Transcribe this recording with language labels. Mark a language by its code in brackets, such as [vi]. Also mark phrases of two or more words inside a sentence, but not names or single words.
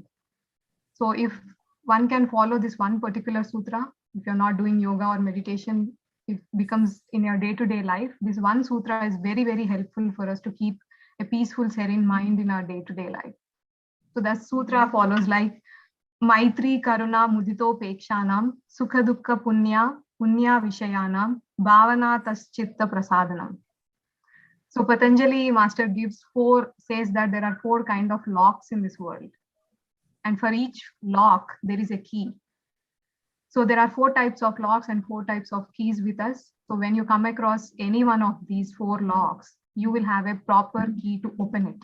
[en] So if one can follow this one particular sutra, if you're not doing yoga or meditation, it becomes in your day-to-day life, this one sutra is very, very helpful for us to keep a peaceful, serene mind in our day-to-day life. So that sutra follows like [sa] Maitri Karuna Mudito Pekshanam Sukha Dukkha Punya Vishayanam Bhavana Taschitta Prasadanam. [en] So Patanjali master says that there are 4 kind of locks in this world. And for each lock, there is a key. So there are 4 types of locks and 4 types of keys with us. So when you come across any one of these 4 locks, you will have a proper key to open it.